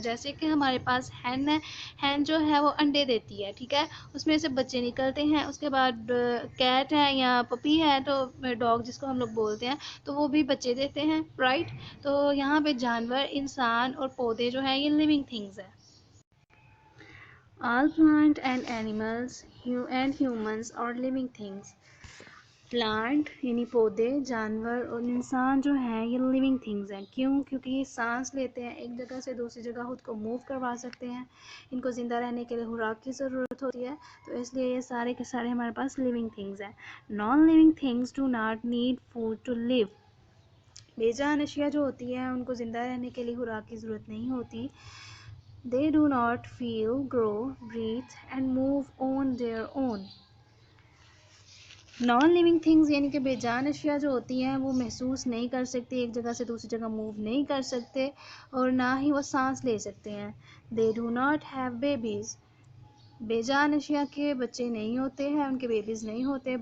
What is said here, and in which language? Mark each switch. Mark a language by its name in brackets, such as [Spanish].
[Urdu] جیسے کہ ہمارے پاس ہین ہے، ہین جو ہے وہ انڈے دیتی ہے، ٹھیک ہے، اس میں سے بچے نکلتے ہیں. اس کے بعد کیٹ ہے یا پپی ہے تو ڈاگ جس کو ہم لوگ بولتے ہیں تو وہ بھی بچے دیتے ہیں. رائٹ. تو یہاں پہ جانور، انسان اور پودے جو ہیں یہ لیونگ تھنگس ہیں. [English] All plant and animals and humans are living things. [Urdu] Plant یعنی پودے، جانور اور انسان جو ہیں یہ لیونگ تھنگز ہیں. کیوں؟ کیونکہ یہ سانس لیتے ہیں، ایک جگہ سے دوسری جگہ خود کو موو کروا سکتے ہیں. ان کو زندہ رہنے کے لیے خوراک کی ضرورت ہوتی ہے، تو اس لیے یہ سارے کے سارے ہمارے پاس لیونگ تھنگز ہیں. [English] Non living things do not need food to live. [Urdu] بے جان اشیاء جو ہوتی ہیں ان کو زندہ رہنے کے لیے خوراک کی ضرورت نہیں ہوتی. [English] They do not feel, grow, breathe and move on their own. [Urdu] Non living things یعنی کہ بے جان اشیاء جو ہوتی ہیں وہ محسوس نہیں کر سکتی، ایک جگہ سے دوسری جگہ موو نہیں کر سکتے اور نہ ہی وہ سانس لے سکتے ہیں. [English] They do not have babies. [Urdu] بے جان اشیاء کے بچے نہیں ہوتے ہیں, ان کے بیبیز نہیں ہوتے.